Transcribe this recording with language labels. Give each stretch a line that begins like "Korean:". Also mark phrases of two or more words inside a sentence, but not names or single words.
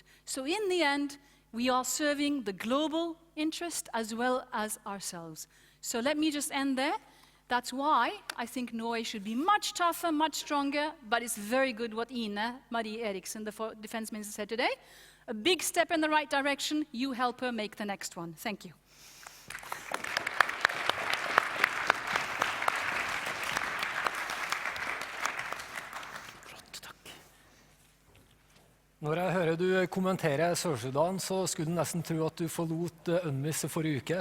English: So in the end, we are serving the global interest as well as ourselves. So let me just end there. That's why I think Norway should be much tougher, much stronger, but it's very good what Ine Marie Eriksen, the defense minister, said today. A big step in the right direction. You help her make the next one. Thank you.
Norwegian: Når jeg hører du kommentere Sør-Sudan, så skulle du nesten tro at du forlot UNMIS forrige uke.